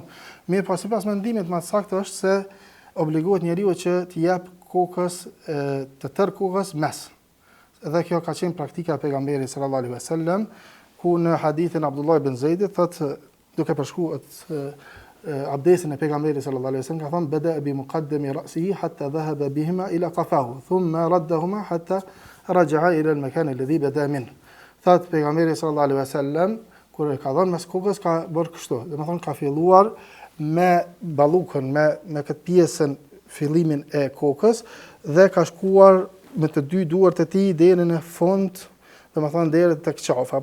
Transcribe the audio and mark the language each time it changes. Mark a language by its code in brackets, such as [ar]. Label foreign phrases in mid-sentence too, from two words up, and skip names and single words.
[sq] Mirë, po sipas mendimit më saktë është se obligohet njeriu që të jep kokës të tër kokës mes. Dhe kjo ka qenë praktika e pejgamberit [ar] صلى الله عليه وسلم, [sq] ku në hadithin Abdullah ibn Zeidit thotë, duke përshkruar abdesin e pejgamberit [ar] صلى الله عليه وسلم, [sq] ka thënë [ar] بدأ بمقدم رأسه حتى ذهب بهما إلى قفاه ثم ردهما حتى رجع إلى المكان الذي بدأ من. [sq] Thot pejgamberi [ar] صلى الله عليه وسلم [sq] kur ka dhënë mes kokës ka bërë kështu, domethënë ka filluar me ballukën, me këtë pjesën fillimin e kokës dhe ka shkuar me të dy duart e tij deri në fund, domethënë deri tek qafa.